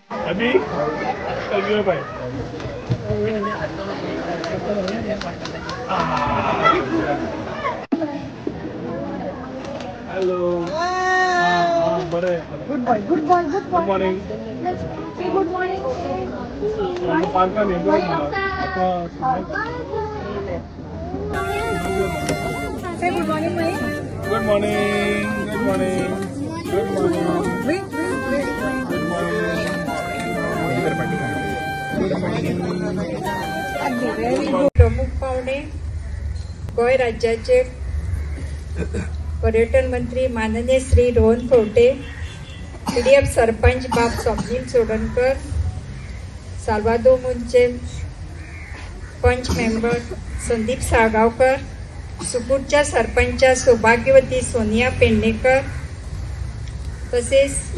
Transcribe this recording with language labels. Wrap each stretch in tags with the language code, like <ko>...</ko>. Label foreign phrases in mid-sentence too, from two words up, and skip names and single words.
<hi>अभी चलिए भाई</hi> <en>हेलो बरे good morning good morning पार्का नहीं good morning good morning</en> <mr>प्रमुख पाहुणे गोय राज्याचे पर्यटन मंत्री माननीय श्री रोहन खंवटे, पीडीएफ सरपंच बाब स्वप्नील सोडणकर, साल्वादो मुंचे पंच मेंबर संदीप साळगावकर, सुकूरच्या सरपंच सौभाग्यवती सोनिया पेडणेकर, तसेच</mr>